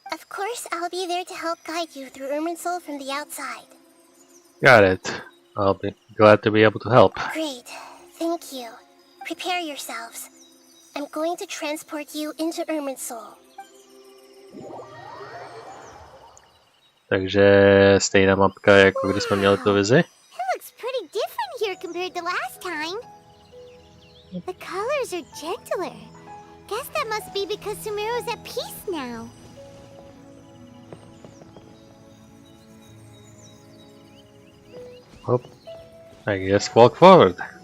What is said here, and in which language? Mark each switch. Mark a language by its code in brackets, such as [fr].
[en] Of course, I'll be there to help guide you through Irminsul from the outside. Got it. I'll be glad to be able to help. Great. Thank you. Prepare yourselves. I'm going to transport you into Irminsul. [cs] Takže stejná mapka, jako když jsme měli tu vizi. [en] It looks pretty different here compared to last time. The colors are gentler. Guess that must be because Sumeru's at peace now. Oh, I guess walk forward.